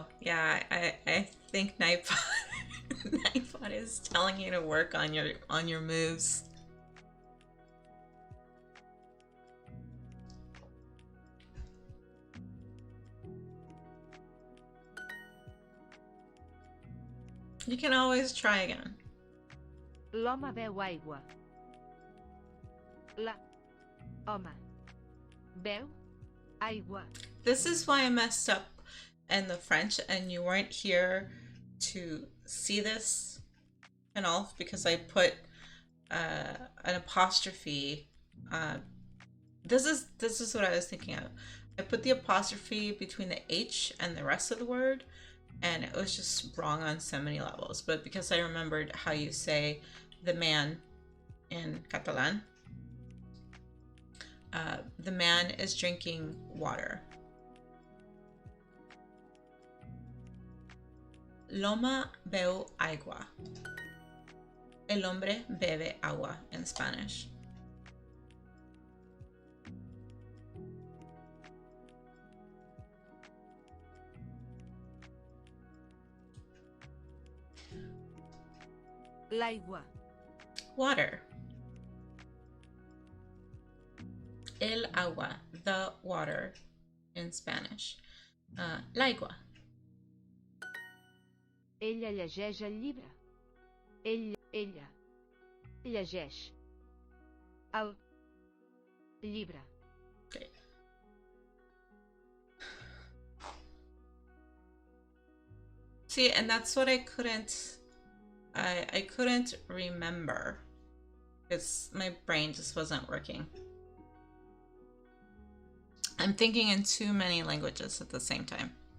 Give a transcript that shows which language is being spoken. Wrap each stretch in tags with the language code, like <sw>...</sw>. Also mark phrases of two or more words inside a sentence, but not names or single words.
<en>Yeah, I think Nightbot is telling you to work on your moves. You can always try again.</en> <ca>L'home beu aigua. Home beu aigua.</ca> <en>This is why I messed up in the French and you weren't here to see this and all, because I put an apostrophe. This is what I was thinking of. I put the apostrophe between the H and the rest of the word, and it was just wrong on so many levels. But because I remembered how you say the man in Catalan, the man is drinking water.</en> <ca>L'home beu agua.</ca> <es>El hombre bebe agua</es> <en>in Spanish.</en> <ca>L'aigua.</ca> <en>Water.</en> <es>El agua,</es> <en>the water in Spanish.</en> <ca>L'aigua. Ella llegeix el llibre. Ella llegeix el llibre.</ca> <en>Okay. See, and that's what I couldn't remember because my brain just wasn't working. I'm thinking in too many languages at the same time.</en>